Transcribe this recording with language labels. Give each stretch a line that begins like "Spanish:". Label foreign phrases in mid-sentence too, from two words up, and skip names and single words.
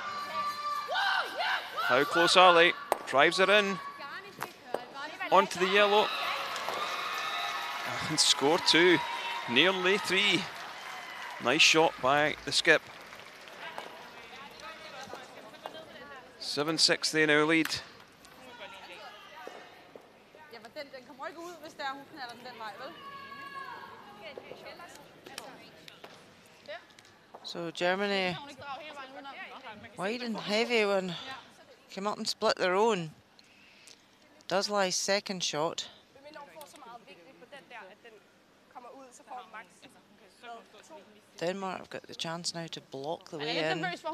English: How close are they? Drives it in. Onto the yellow. And score 2. Nearly 3. Nice shot by the skip. 7-6 they now lead.
Danish: Den kommer ikke ud, hvis der hun knaller den vej, vel?
English: So Germany wide and heavy when came up and split their own. Does lie second shot. Denmark have got the chance now to block the way in.